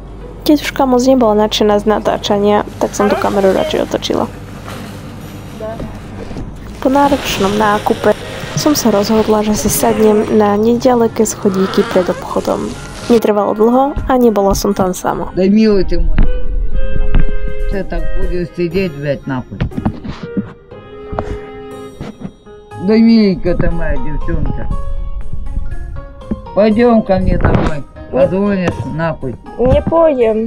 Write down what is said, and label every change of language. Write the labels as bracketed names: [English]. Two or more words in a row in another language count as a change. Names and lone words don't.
[Slovak] Tetuška moc nebola nadšená z natáčania, tak som tú kameru radšej otočila. Po náročnom nákupe som sa rozhodla, že si sadnem na nedaleké schodíky pred obchodom. Netrvalo dlho a nebola som tam sama. [Russian] Да милый ты мой, ты так будешь сидеть, блядь, нахуй. Да миленькая ты моя девчонка. Пойдем ко мне домой, позвонишь нахуй. Не поем.